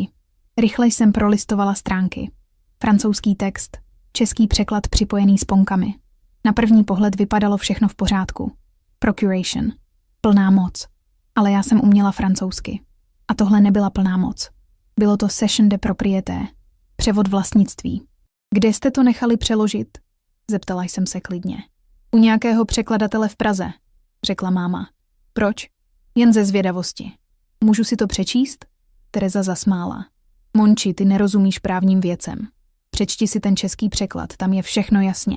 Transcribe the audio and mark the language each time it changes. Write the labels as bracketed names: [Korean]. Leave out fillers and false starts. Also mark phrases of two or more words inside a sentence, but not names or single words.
[Czech] Rychle jsem prolistovala stránky. Francouzský text, český překlad připojený s ponkami. Na první pohled vypadalo všechno v pořádku. Procuration. Plná moc. Ale já jsem uměla francouzsky. A tohle nebyla plná moc. Bylo to [French] cession de propriété. [Czech] Převod vlastnictví. Kde jste to nechali přeložit? Zeptala jsem se klidně. U nějakého překladatele v Praze, řekla máma. Proč? Jen ze zvědavosti. Můžu si to přečíst? Tereza zasmála. Monči, ty nerozumíš právním věcem. Přečti si ten český překlad, tam je všechno jasně.